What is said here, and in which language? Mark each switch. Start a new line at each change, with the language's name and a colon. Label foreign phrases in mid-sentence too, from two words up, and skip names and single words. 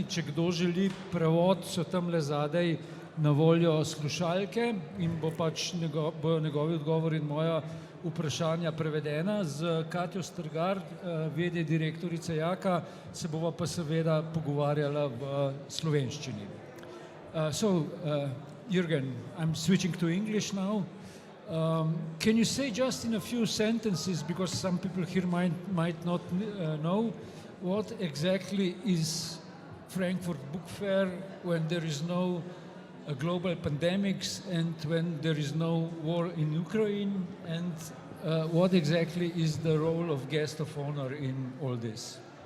Slovenian: Če kdo želi prevod, so tamle zadaj na voljo slušalke in bo pač njegovi odgovori in moja vprašanja prevedena. Z Katjo Strgar, v.d. direktorice Jaka, se bova pa seveda pogovarjala v slovenščini.
English: Juergen, I'm switching to English now. Can you say just in a few sentences, because some people here might not know, what exactly is Frankfurt Book Fair when there is no global pandemics and when there is no war in Ukraine, and what exactly is the role of guest of honor in all this?